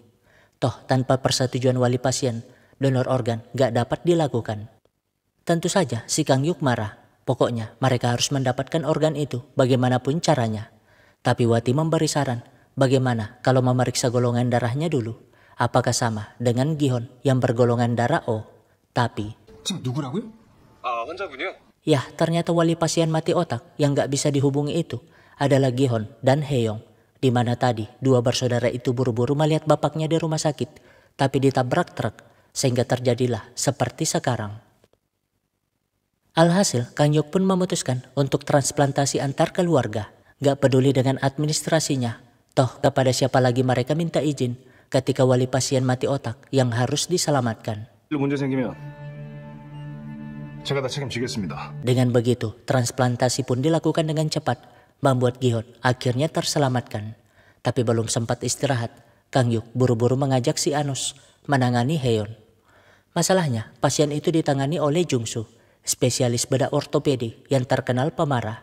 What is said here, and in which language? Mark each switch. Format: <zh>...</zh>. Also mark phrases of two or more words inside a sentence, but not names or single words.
<id>Toh tanpa persetujuan wali pasien, donor organ gak dapat dilakukan. Tentu saja si Kang Yuk marah Pokoknya mereka harus mendapatkan organ itu bagaimanapun caranya. Tapi Wati memberi saran, bagaimana kalau memeriksa golongan darahnya dulu? Apakah sama dengan Gihon yang bergolongan darah O? Tapi</id> <ko>지금 누구라고요? 아, 환자분이요?</ko> <id>ya, ternyata wali pasien mati otak yang gak bisa dihubungi itu adalah Gihon dan Heyong. Di mana tadi dua bersaudara itu buru-buru melihat bapaknya di rumah sakit, tapi ditabrak truk, sehingga terjadilah seperti sekarang. Alhasil, Kang Yuk pun memutuskan untuk transplantasi antar keluarga. Gak peduli dengan administrasinya, toh kepada siapa lagi mereka minta izin ketika wali pasien mati otak yang harus diselamatkan.</id> <ko>문제 생기면 제가 다 책임지겠습니다.</ko> <id>Dengan begitu, transplantasi pun dilakukan dengan cepat, membuat Gihon akhirnya terselamatkan. Tapi belum sempat istirahat, Kang Yuk buru-buru mengajak si Anus menangani Heon. Masalahnya, pasien itu ditangani oleh Jungsu, spesialis bedah ortopedi yang terkenal pemarah.</id>